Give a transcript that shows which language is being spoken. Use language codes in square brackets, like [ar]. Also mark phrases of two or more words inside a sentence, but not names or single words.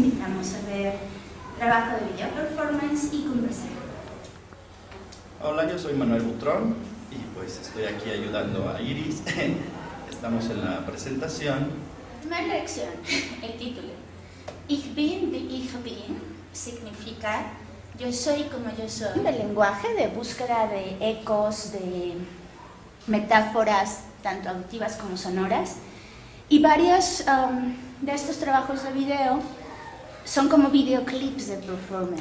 [es] vamos a ver trabajo de video performance y conversar. Hola, yo soy Manuel Butrón y pues estoy aquí ayudando a Iris. Estamos en la presentación. Primera lección, el título. [de] Ich bin wie ich bin [es] significa yo soy como yo soy. El lenguaje de búsqueda de ecos, de metáforas, tanto auditivas como sonoras. Y varios de estos trabajos de video son como videoclips de performance.